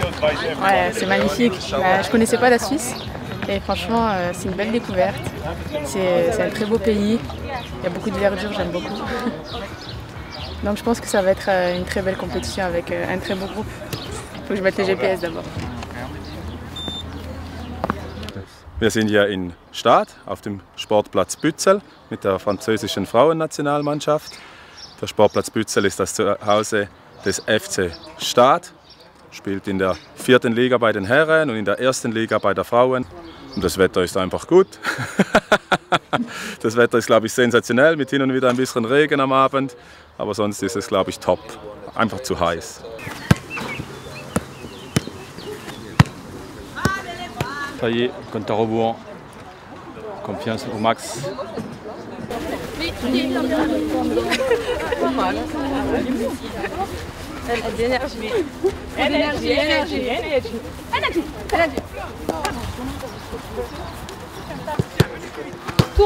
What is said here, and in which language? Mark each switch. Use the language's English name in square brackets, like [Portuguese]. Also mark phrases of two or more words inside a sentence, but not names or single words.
[French] Ouais, c'est magnifique. Je connaissais pas la Suisse. Et franchement, c'est une belle découverte. C'est un très beau pays. Il y a beaucoup de verdure, j'aime beaucoup. Donc je pense que ça va être une très belle compétition avec un très beau groupe. Il faut que je mette les GPS d'abord. [German] Wir sind hier in Stade auf dem Sportplatz Bützel mit der französischen Frauennationalmannschaft. Der Sportplatz Bützel ist das Zuhause des FC Stade, spielt in der 4. Liga bei den Herren und in der 1. Liga bei der Frauen. Und das Wetter ist einfach gut. Das Wetter ist, glaube ich, sensationell, mit hin und wieder ein bisschen Regen am Abend. Aber sonst ist es, glaube ich, top. Einfach zu heiß. [French] Ça y est, compte à rebours. Confiance au max. Tourne.